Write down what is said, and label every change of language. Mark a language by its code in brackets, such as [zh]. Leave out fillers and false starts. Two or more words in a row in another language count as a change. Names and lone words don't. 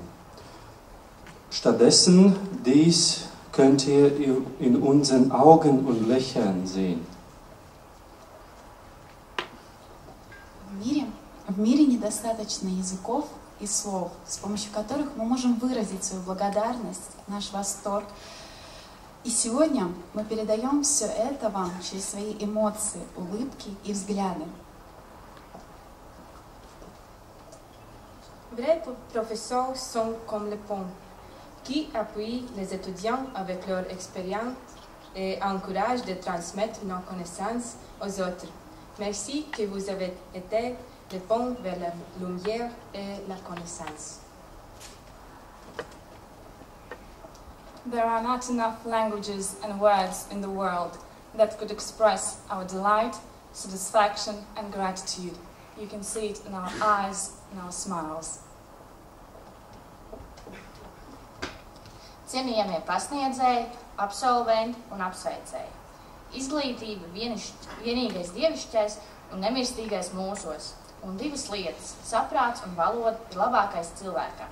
[de] Stattdessen dies könnt ihr in unseren Augen und Lächeln sehen. [ru] В мире недостаточно языков и слов, с помощью которых мы можем выразить свою благодарность, наш восторг. И сегодня мы передаем все это вам через свои эмоции, улыбки и взгляды. [fr] Vrais professeurs sont comme les ponts, qui appuient les étudiants avec leur expérience et encouragent de transmettre nos connaissances aux autres. Merci que vous avez été le pont vers la lumière et la connaissance. [en] There are not enough languages and words in the world that could express our delight, satisfaction and gratitude. You can see it in our eyes and our smiles. [lv] Cienījamie pasniedzēji, absolventi un apsveicēji. Izglītība vienīgais dievišķais un nemirstīgais mūsos. Un divas lietas – saprāts un valoda ir labākais cilvēkam.